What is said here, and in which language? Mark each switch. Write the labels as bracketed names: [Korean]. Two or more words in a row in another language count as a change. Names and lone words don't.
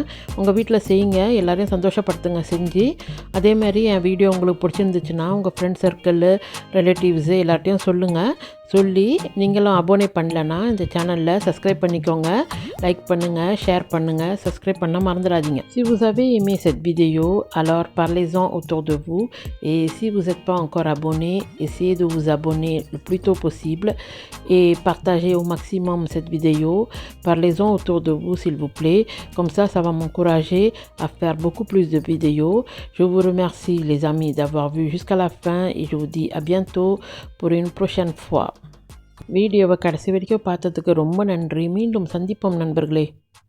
[Tamil] உங்கள் வீட்டில் செய்யுங்க, எல்லோரையும் சந்தோஷப்படுத்துங்க செஞ்சு. அதேமாதிரி என் வீடியோ உங்களுக்கு பிடிச்சிருந்துச்சுன்னா உங்கள் [English] friend circle, relatives [Tamil] எல்லார்ட்டையும் சொல்லுங்கள். சொல்லி நீங்களும் அபோனே பண்ணலன்னா இந்த சேனலில் சப்ஸ்கிரைப் பண்ணிக்கோங்க, லைக் பண்ணுங்கள், ஷேர் பண்ணுங்கள், சப்ஸ்கிரைப் பண்ண மறந்துடாதீங்க. [French] Si vous avez aimé cette vidéo, alors parlez-en autour de vous. Et si vous n'êtes pas encore abonné, essayez de vous abonner le plus tôt possible et partagez au maximum cette vidéo. Parlez-en autour de vous s'il vous plaît. Comme ça va m'encourager à faire beaucoup plus de vidéos. Je vous remercie les amis d'avoir vu jusqu'à la fin et je vous dis à bientôt pour une prochaine fois. [Tamil] வீடியோவை கடைசி வரைக்கும் பார்த்ததுக்கு ரொம்ப நன்றி. மீண்டும் சந்திப்போம் நண்பர்களே.